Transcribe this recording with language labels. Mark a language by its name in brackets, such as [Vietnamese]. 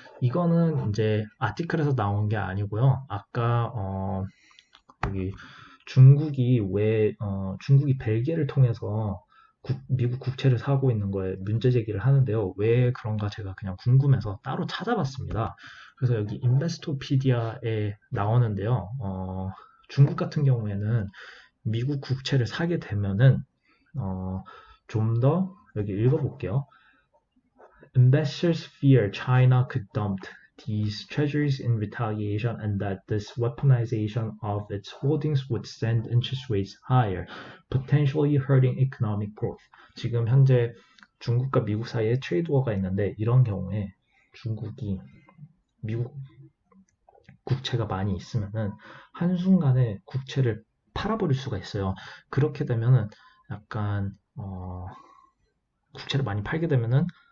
[Korean] 이거는 이제 아티클에서 나온 게 아니고요. 아까 여기 중국이 벨기에를 통해서 미국 국채를 사고 있는 거에 문제 제기를 하는데요. 왜 그런가 제가 그냥 궁금해서 따로 찾아봤습니다. 그래서 여기 인베스토피디아에 나오는데요. 중국 같은 경우에는 미국 국채를 사게 되면은 좀 더 여기 읽어볼게요. [English] Investors fear China could dump these treasuries in retaliation and that this weaponization of its holdings would send interest rates higher, potentially hurting economic growth. [Korean] 지금 현재 중국과 미국 사이에 트레이드 워가 있는데 이런 경우에 중국이 미국 국채가 많이 있으면은 한순간에 국채를 팔아버릴 수가 있어요. 그렇게 되면은 약간 국채를 많이 팔게 되면은